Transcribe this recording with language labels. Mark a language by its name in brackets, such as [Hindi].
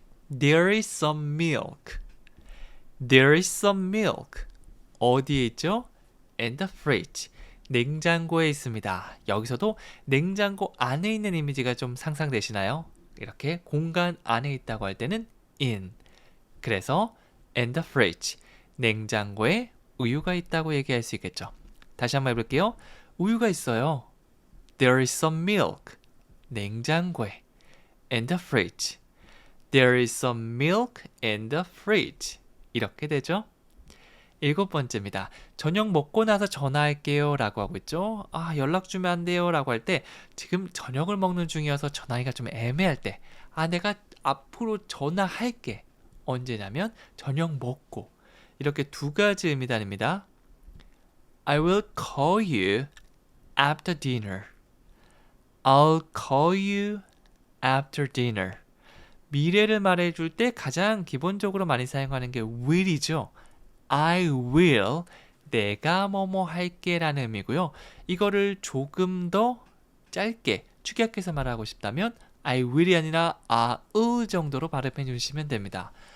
[English] There is some milk. There is some milk. [Korean] 어디에 있죠? [English] In the fridge. [Korean] 냉장고에 있습니다. 여기서도 냉장고 안에 있는 이미지가 좀 상상되시나요? 이렇게 공간 안에 있다고 할 때는 in. [English] 그래서 in the fridge. [Korean] 냉장고에 우유가 있다고 얘기할 수 있겠죠. 다시 한번 해볼게요. 우유가 있어요. [English] There is some milk. [Korean] 냉장고에. [English] In the fridge. There is some milk in the fridge. [Korean] 이렇게 되죠. 7번째입니다. 저녁 먹고 나서 전화할게요 라고 하고 있죠. 아, 연락 주면 안 돼요 라고 할 때 지금 저녁을 먹는 중이어서 전화하기가 좀 애매할 때 내가 앞으로 전화할게. 언제냐면 저녁 먹고. 이렇게 두 가지 의미단입니다. [English] I will call you after dinner. I'll call you after dinner. [Korean] 미래를 말해줄 때 가장 기본적으로 많이 사용하는 게 will이죠. I will, 내가 뭐뭐 할게 라는 의미고요. 이거를 조금 더 짧게 축약해서 말하고 싶다면 [English] I will [Korean] 이 아니라 I'll 정도로 발음해 주시면 됩니다.